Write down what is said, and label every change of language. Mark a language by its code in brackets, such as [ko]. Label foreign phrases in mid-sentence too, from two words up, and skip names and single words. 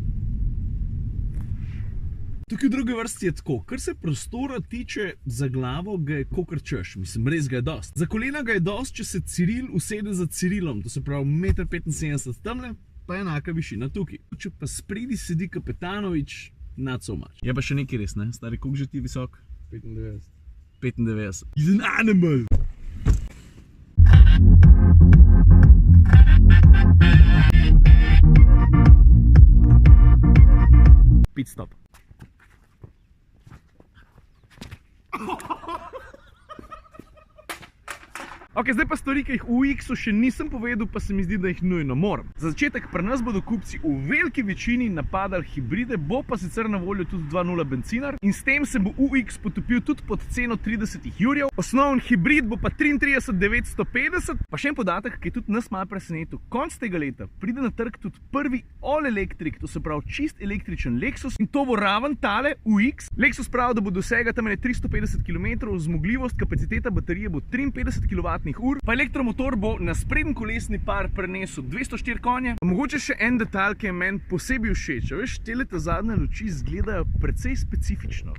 [sl] Tukaj v drugi vrsti je tako, kar se prostora tiče, za glavo ga je kokar češ, mislim, res ga je dost. Za kolena ga je dost, če se Ciril usede za Cirilom, to se pravi 1,75 m tamle, pa enaka višina tukaj. Če pa spredi sedi Kapetanovič, [en] not so much. [sl] Je pa še nekaj res, ne? Stari, koliko že ti visok? 95. 95. [en] He's an animal! Pit stop. [sl] Ok, zdaj pa stvari, ki jih v UX-u še nisem povedal, pa se mi zdi, da jih nujno moram. Za začetek, pri nas bodo kupci v veliki večini napadali hibride, bo pa sicer na voljo tudi 2.0 bencinar in s tem se bo UX potopil tudi pod ceno 30 jurjev. Osnovni hibrid bo pa 33.950, pa še en podatek, ki je tudi nas malo presenetil. Konc tega leta pride na trg tudi prvi [en] all electric, [sl] to se pravi čist električen Lexus in to bo raven tale UX. Lexus pravi, da bo dosega tam 350 km, zmogljivost, kapaciteta baterije bo 53 kWh, pa elektromotor bo na sprednji kolesni par prenesel 204 konje. Mogoče še en detalj, ki je meni posebej všeč. Veš, tele ta zadnje luči izgledajo precej specifično.